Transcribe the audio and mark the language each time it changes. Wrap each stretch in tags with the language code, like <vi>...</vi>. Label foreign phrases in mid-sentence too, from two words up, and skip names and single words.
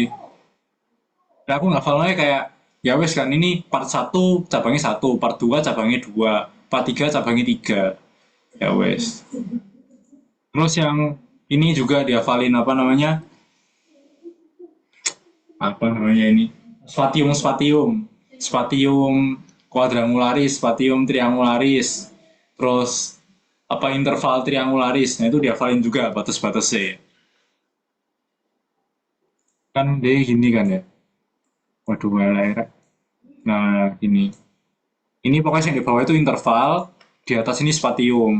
<id>Ya, aku ngafalnya kayak</id> <jv>ya wes</jv> <id>kan ini part satu cabangnya satu, part 2 cabangnya dua, part 3 cabangnya tiga.</id> <jv>Ya wes.</jv> <id>Terus yang ini juga dihafalin apa namanya? Apa namanya ini?</id> <la>Spatium, spatium. Spatium quadrangularis, spatium triangularis.</la> <id>Terus apa</id> <la>interval triangularis.</la> <id>Nah, itu dihafalin juga batas-batasnya. Kan dia gini kan ya. Waduh, air. Nah, gini. Ini pokoknya yang di bawah itu interval, di atas ini spatium.</id>